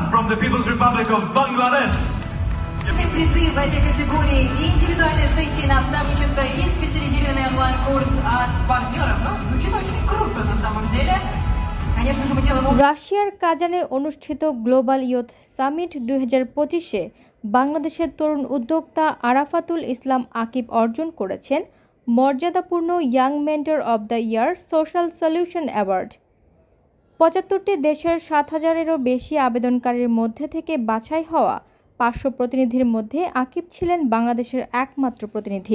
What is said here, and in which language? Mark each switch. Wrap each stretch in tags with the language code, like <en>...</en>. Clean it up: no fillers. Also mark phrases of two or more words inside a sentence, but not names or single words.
<en>from the People's Republic of Bangladesh.</en> <ru>Призы в этой категории и индивидуальные сессии наставничества и специализированный онлайн-курс от партнеров. Ну, звучит очень круто на самом деле. Конечно же, мы делаем...</ru> <bn>রাশিয়ার কাজানে অনুষ্ঠিত গ্লোবাল ইয়ুথ সামিট 2025-এ বাংলাদেশের তরুণ উদ্যোক্তা আরাফাতুল ইসলাম আকিব অর্জন করেছেন মর্যাদাপূর্ণ ইয়াং মেন্টর অব দ্য ইয়ার সোশ্যাল সলিউশন অ্যাওয়ার্ড। 75টি দেশের 7,000-এরও বেশি আবেদনকারীর মধ্যে থেকে বাছাই হওয়া 500 প্রতিনিধির মধ্যে আকিব ছিলেন বাংলাদেশের একমাত্র প্রতিনিধি।</bn>